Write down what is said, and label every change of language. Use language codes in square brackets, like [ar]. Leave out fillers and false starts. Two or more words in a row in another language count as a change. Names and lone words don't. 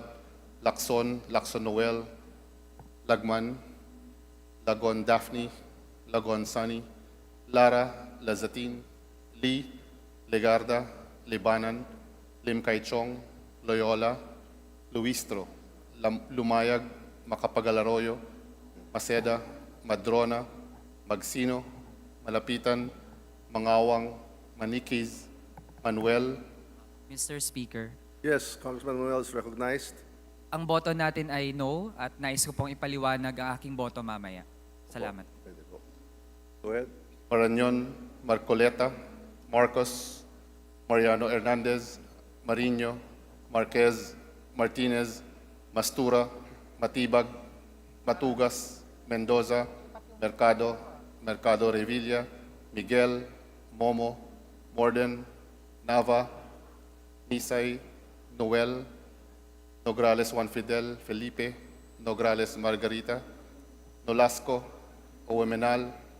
[en] Lacson, Lacson Noel, Lagman, Lagon Daphne, Lagon Sunny, Lara, Lazatin, Lee, Legarda, Libanan, Lim Kai Chong, Loyola, Luistro, Lumayag, Macapagal-Arroyo, Maceda, Madrona, Magsino, Malapitan, Mangawang, Manikiz, Manuel. Mr. Speaker, Yes, Congressman Manuel is recognized. [tl] ang boto natin ay no at nais ko pong ipaliwanag ang aking boto mamaya. Salamat. Pwede po. [en] Go ahead. Marañon, Marcoleta, Marcos, Mariano Hernandez, Mariño, Marquez, Martinez, Mastura, Matibag, Matugas, Mendoza, Mercado, Mercado Revilla, Miguel, Momo, Morden, Nava, Nisay, Noel, Nograles Juan Fidel, Felipe, Nograles Margarita, Nolasco, Owemenal,